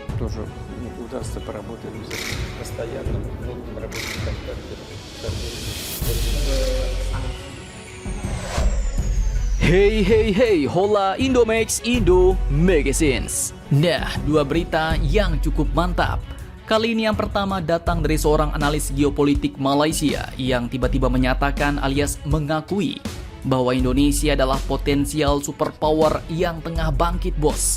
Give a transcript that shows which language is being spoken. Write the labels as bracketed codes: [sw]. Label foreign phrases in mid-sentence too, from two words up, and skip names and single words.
[ru] тоже удастся поработать постоянно. Мы будем работать там каждый [en] Hey hey hey, hola Indomax Indo Magazines. [id] Nah, dua berita yang cukup mantap. Kali ini yang pertama datang dari seorang analis geopolitik Malaysia yang tiba-tiba menyatakan alias mengakui bahwa Indonesia adalah potensial superpower yang tengah bangkit, bos.